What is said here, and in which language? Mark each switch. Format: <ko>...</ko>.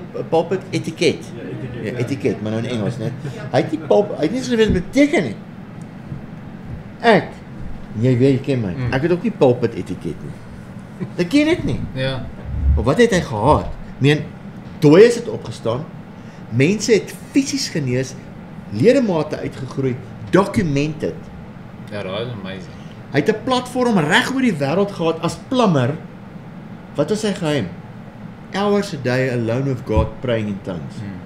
<af>Pulpit etiket. Ja, etiket, maar nou in Engels, né? Hy het nie so geweet beteken nie. Jy weet, jy ken my. Ek het ook nie pulpit etiket nie. Ek ken dit nie. Ja. Maar wat het hy gehad? Dooies het opgestaan, mense het fisies genees, ledemate uitgegroei, documented. Ja, dat is amazing. Hy het 'n platform reg oor die wêreld gehad as plammer. Wat was sy geheim?</af> <en>Hours a day alone with God, praying in tongues.</en>